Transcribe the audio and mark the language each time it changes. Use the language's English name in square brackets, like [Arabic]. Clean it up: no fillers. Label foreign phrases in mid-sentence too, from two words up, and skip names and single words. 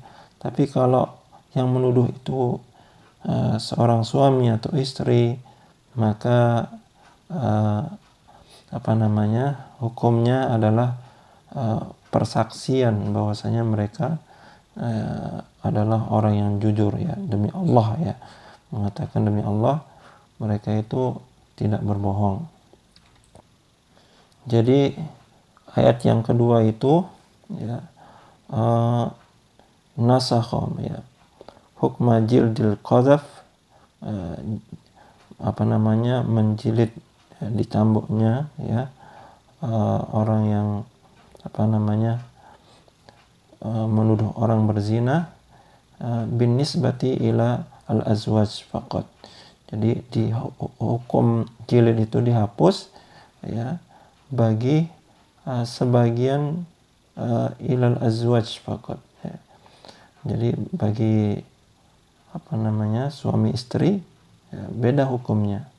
[Indonesian] Tapi kalau yang menuduh itu seorang suami atau istri, maka hukumnya adalah persaksian bahwasanya mereka adalah orang yang jujur, ya, demi Allah, ya, mengatakan demi Allah mereka itu tidak berbohong. Jadi ayat yang kedua itu, ya, nasakhom, ya, [Arabic] حكم جلد القذف, [Indonesian] menjilid, dicambuknya, ya, orang yang menuduh orang berzina [Arabic] بالنسبة إلى الأزواج فقط. [Indonesian] Jadi di hukum jilid itu dihapus, ya, bagi sebagian [Arabic] إلى الأزواج فقط, [Indonesian] ya. Jadi bagi suami istri, ya, beda hukumnya.